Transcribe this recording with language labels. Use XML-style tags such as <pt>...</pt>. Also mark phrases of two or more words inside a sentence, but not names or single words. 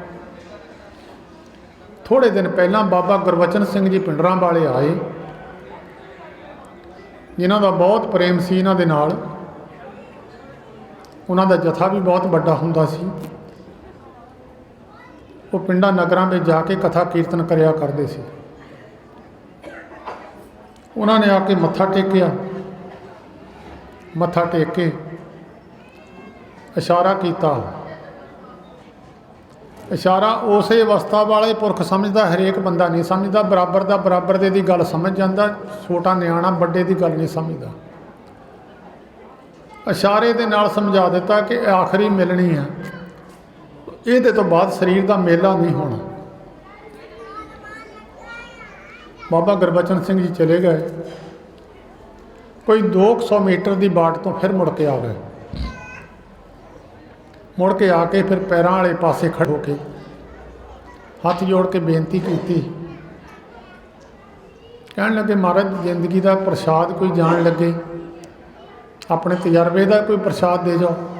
<pa>ਥੋੜ੍ਹੇ ਦਿਨ ਪਹਿਲਾਂ ਬਾਬਾ ਗੁਰਬਚਨ ਸਿੰਘ ਜੀ ਪਿੰਡਰਾਂ ਵਾਲੇ ਆਏ, ਜਿਨ੍ਹਾਂ ਦਾ ਬਹੁਤ ਪ੍ਰੇਮ ਸੀ ਇਹਨਾਂ ਦੇ ਨਾਲ। ਉਹਨਾਂ ਦਾ ਜਥਾ ਵੀ ਬਹੁਤ ਵੱਡਾ ਹੁੰਦਾ ਸੀ। ਉਹ ਪਿੰਡਾਂ ਨਗਰਾਂ ਵਿੱਚ ਜਾ ਕੇ ਕਥਾ ਕੀਰਤਨ ਕਰਿਆ ਕਰਦੇ ਸੀ। ਉਨ੍ਹਾਂ ਨੇ ਆਕੇ ਮੱਥਾ ਟੇਕਿਆ, ਮੱਥਾ ਟੇਕ ਕੇ ਇਸ਼ਾਰਾ ਕੀਆ। ਇਸ਼ਾਰਾ ਉਸ ਅਵਸਥਾ ਵਾਲੇ ਪੁਰਖ ਸਮਝਦਾ, ਹਰੇਕ ਬੰਦਾ ਨਹੀਂ ਸਮਝਦਾ। ਬਰਾਬਰ ਕਾ ਬਰਾਬਰ ਦੇ ਦੀ ਗੱਲ ਸਮਝ ਜਾਤਾ, ਛੋਟਾ ਨਿਆਣਾ ਬੜੇ ਕੀ ਗੱਲ ਨਹੀਂ ਸਮਝਦਾ। ਇਸ਼ਾਰੇ ਦੇ ਨਾਲ ਸਮਝਾ ਦਿੱਤਾ ਕਿ ਆਖ਼ਰੀ ਮਿਲਣੀ ਹੈ, ਯੇ ਤੋ ਬਾਦ ਸ਼ਰੀਰ ਕਾ ਮੇਲਾ ਨਹੀਂ ਹੋਣਾ।</pa> <hi>बाबा गुरबचन सिंह जी चले गए, कोई 200 मीटर की बाट तो फिर मुड़ के आ गए। मुड़ के आके फिर पैरों वाले पासे खड़े होके हाथ जोड़ के बेनती की, कहने लगे महाराज जिंदगी का प्रसाद कोई जान लगे, अपने तजर्बे का कोई प्रसाद दे जाओ।</hi>